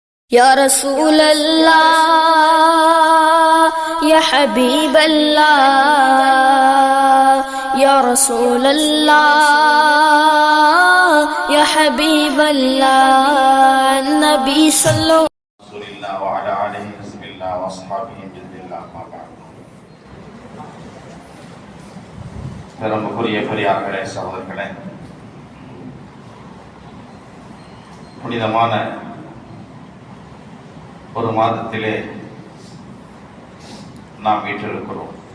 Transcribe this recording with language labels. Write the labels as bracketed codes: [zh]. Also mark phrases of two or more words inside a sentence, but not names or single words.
[ar] يا رسول الله يا حبيب الله يا رسول الله يا حبيب الله النبي صلى الله رسول الله وعلى آله حزب الله وأصحابه جند الله ما بعد. [ta] பெருமக்குரிய பெரியார்களே, சகோதரர்களே, புனிதமான ஒரு மாதத்திலே நாம் வீற்றிருக்கிறோம்.